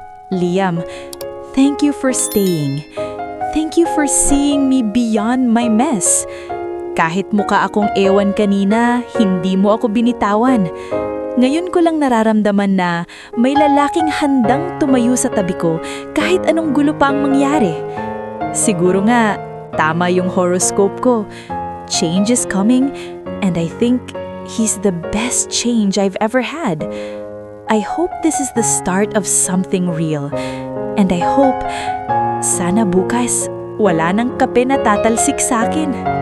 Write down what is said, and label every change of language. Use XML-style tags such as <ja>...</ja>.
<en>Liam, thank you for staying. Thank you for seeing me beyond my mess.</en> <tl>Kahit mukha akong ewan kanina, hindi mo ako binitawan. Ngayon ko lang nararamdaman na may lalaking handang tumayo sa tabi ko kahit anong gulo pa ang mangyari. Siguro nga, tama yung horoscope ko.</tl> <en>Change is coming, and I think he's the best change I've ever had. I hope this is the start of something real. And I hope,</en> <tl>sana bukas, wala nang kape na tatalsik sa akin.</tl>